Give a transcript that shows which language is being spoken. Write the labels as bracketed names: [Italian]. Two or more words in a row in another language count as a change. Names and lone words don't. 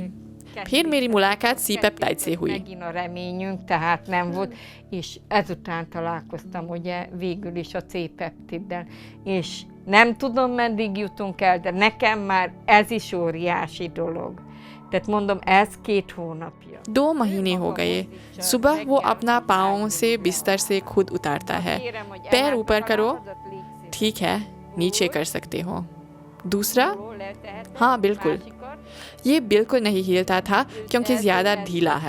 [Hindi] फिर मेरी मुलाकात सी पेप्टाइड से हुई। [Hungarian] Megint a reményünk, tehát nem volt, és ezután találkoztam ugye végül is a C-peptiddel, és nem tudom, meddig jutunk el, de nekem már ez is óriási dolog. Tehát mondom, ez 2 hónapja. [Hindi] 2 महीने हो गए। सुबह वो अपना पाँव से बिस्तर से खुद उतारता है। पैर ऊपर करो, ठीक है, नीचे कर सकते हो। दूसरा, हाँ बिल्कुल। ये बिल्कुल नहीं हिलता था क्योंकि ज़्यादा ढीला है।